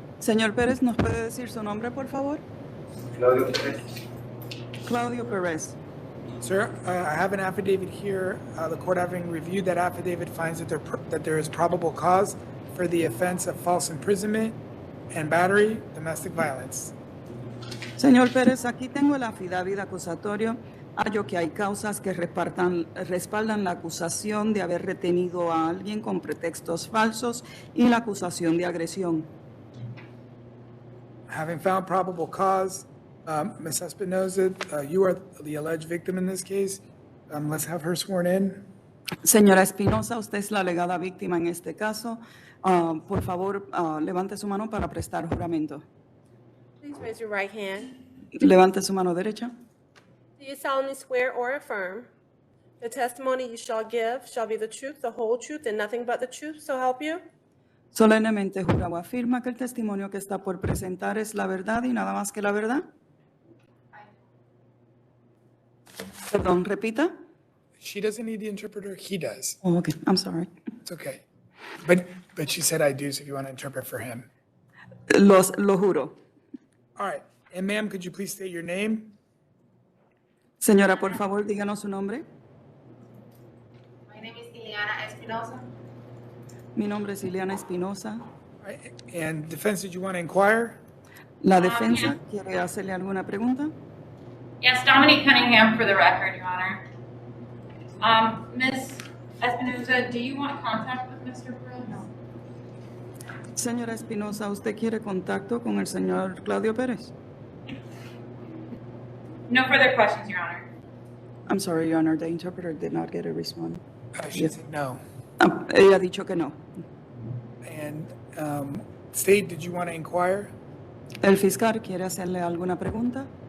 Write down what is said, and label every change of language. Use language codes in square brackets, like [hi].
[es] Señor Pérez, ¿nos puede decir su nombre, por favor? Claudio Pérez. [en] Sir, I have an affidavit here. The court, having reviewed that affidavit, finds that there is probable cause for the offense of false imprisonment and battery, domestic violence. [es] Señor Pérez, aquí tengo el affidavit acusatorio. Hallo que hay causas que respaldan la acusación de haber retenido a alguien con pretextos falsos y la acusación de agresión. [en] Having found probable cause, Ms. Espinoza, you are the alleged victim in this case. Let's have her sworn in. [es] Señora Espinosa, usted es la alegada víctima en este caso. Por favor, levante su mano para prestar juramento. [en] Please raise your right hand. [es] Levante su mano derecha. [en] Do you solemnly swear or affirm the testimony you shall give shall be the truth, the whole truth, and nothing but the truth, so help you? [es] Solemnemente jura o afirma que el testimonio que está por presentar es la verdad y nada más que la verdad. Perdón, repita. [en] She doesn't need the interpreter, he does. Oh, okay, I'm sorry. It's okay. But she said I do, so if you want to interpret for him. [es] Lo juro. [en] All right. And ma'am, could you please state your name? [es] Señora, por favor, díganos su nombre. [en] My name is Ileana Espinosa. [es] Mi nombre es Ileana Espinosa. [en] All right. And defense, did you want to inquire? [es] La defensa, ¿quiere hacerle alguna pregunta? [en] Yes, Dominique Cunningham for the record, Your Honor. Ms. Espinosa, do you want contact with Mr. Perez? No. [es] Señora Espinosa, ¿usted quiere contacto con el señor Claudio Pérez? [en] No further questions, Your Honor. I'm sorry, Your Honor, the interpreter did not get a response. She said no. [es] Ella ha dicho que no. [en] And State, did you want to inquire? [es] ¿El fiscal quiere hacerle alguna pregunta?